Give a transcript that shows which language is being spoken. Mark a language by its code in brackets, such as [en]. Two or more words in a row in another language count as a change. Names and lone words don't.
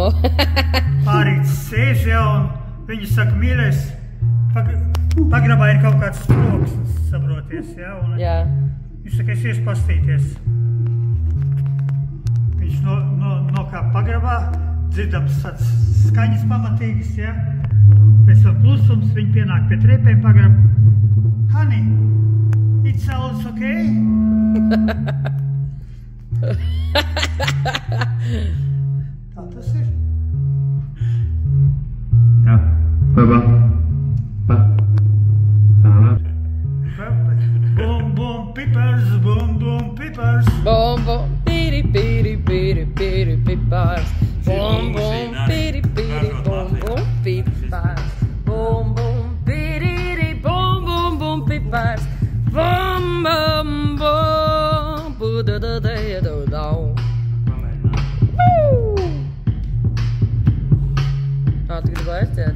[lv] Pārīts sēž, ja, un viņi saka, mīļais, pagrabā ir kaut kāds troksnis, saproties, ja? Un Jā. viņš saka, es iešu pastīties. Viņš nokāp pagrabā, dzirdams tāds skaņas pamatīgas, ja? Pēc tam klusums, viņi pienāk pie trepēm pagrab. [en] Honey, it's all okay? [lv] Tā tas ir. Jā. Baba. Boom, boom, pipars, boom, boom, pipars. Bom, bom, piri, piri, piri, piri, pipars. Bom, bom, piri, piri, bom, bom, pipars. Bom, bom, piri, bom, bom, bom, pipars. Bom, bom, bom, bu-da-da-da-da-da. Tu gribi aizciet?